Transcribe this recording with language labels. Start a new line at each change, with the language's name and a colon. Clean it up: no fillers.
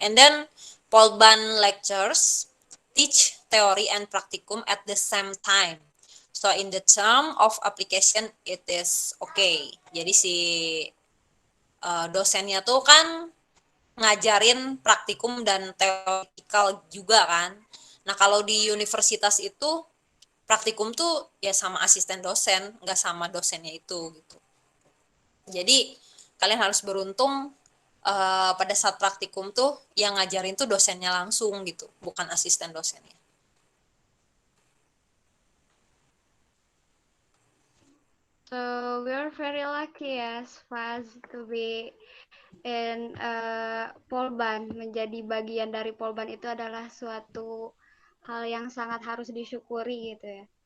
English: And then Polban lectures teach theory and practicum at the same time. So in the term of application it is okay.
Indonesian: Jadi si dosennya tuh kan ngajarin praktikum dan teoretikal juga kan. Nah kalau di universitas itu praktikum tuh ya sama asisten dosen, nggak sama dosennya itu gitu. Jadi kalian harus beruntung pada saat praktikum tuh yang ngajarin tuh dosennya langsung gitu, bukan asisten dosennya.
English: So we're very lucky as Faz to be in Polban.
Indonesian: Menjadi bagian dari Polban itu adalah suatu hal yang sangat harus disyukuri gitu ya.